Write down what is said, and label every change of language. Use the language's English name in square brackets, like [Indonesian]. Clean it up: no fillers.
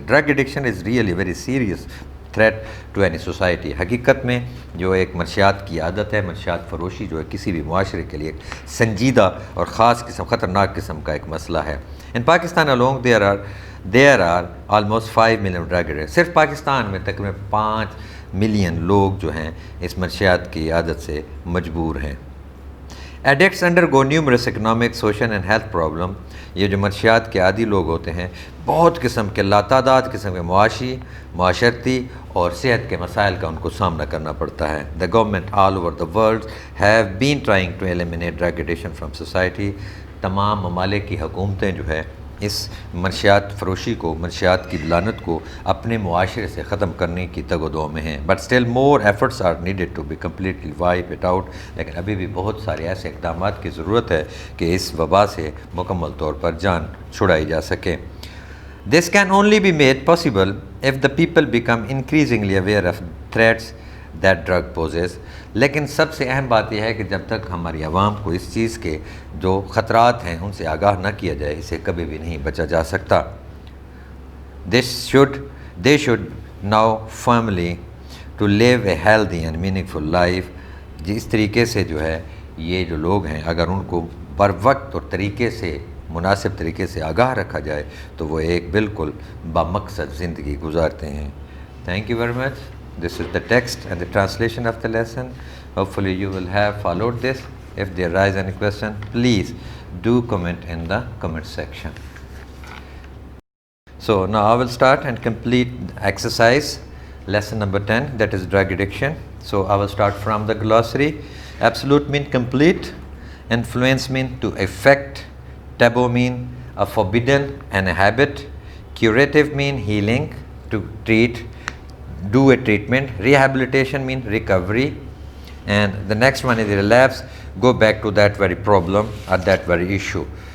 [English] Drug addiction is really very serious threat to any society. [Urdu] حقیقت میں جو ایک منشیات کی عادت ہے، منشیات فروشی جو ہے کسی بھی معاشرے کے لیے ایک سنجیدہ اور خاص قسم، خطرناک قسم کا ایک مسئلہ ہے. [English] In Pakistan alone there are almost 5 million drug addicts. [Urdu] صرف پاکستان میں تقریباً 5 ملین لوگ جو ہیں اس منشیات کی عادت سے مجبور ہیں. [English] Addicts undergo numerous economic, social and health problems. [Urdu] یہ جو منشیات کے عادی لوگ ہوتے ہیں بہت قسم کے لاتعداد قسم کے معاشی، معاشرتی اور صحت کے مسائل کا ان کو سامنا کرنا پڑتا ہے. [English] The government all over the world have been trying to eliminate drug addiction from society. [Urdu] تمام ممالک کی حکومتیں جو ہے اس منشیات فروشی کو، منشیات کی لعنت کو اپنے معاشرے سے ختم کرنے کی تگ و دو میں ہیں. [English] But still more efforts are needed to be completely wipe it out. [Urdu] لیکن ابھی بھی بہت سارے ایسے اقدامات کی ضرورت ہے کہ اس وبا سے مکمل طور پر جان چھڑائی جا سکے. [English] This can only be made possible if the people become increasingly aware of threats that drug poses. [Urdu] لیکن سب سے اہم بات یہ ہے کہ جب تک ہماری عوام کو اس چیز کے جو خطرات ہیں ان سے آگاہ نہ کیا جائے، اسے کبھی بھی نہیں بچا جا سکتا. [English] They should now firmly to live a healthy and meaningful life. [Urdu] جس طریقے سے جو ہے یہ جو لوگ ہیں اگر ان کو بر وقت اور طریقے سے، مناسب طریقے سے آگاہ رکھا جائے تو وہ ایک بالکل بامقصد زندگی گزارتے ہیں. [English] Thank you very much. This is the text and the translation of the lesson. Hopefully you will have followed this. If there arise any question, please do comment in the comment section. So now I will start and complete exercise lesson number 10, that is drug addiction. So I will start from the glossary. Absolute mean complete, influence mean to affect, taboo mean a forbidden and a habit, curative mean healing, to treat, do a treatment, rehabilitation mean recovery, and the next one is relapse, go back to that very problem or that very issue.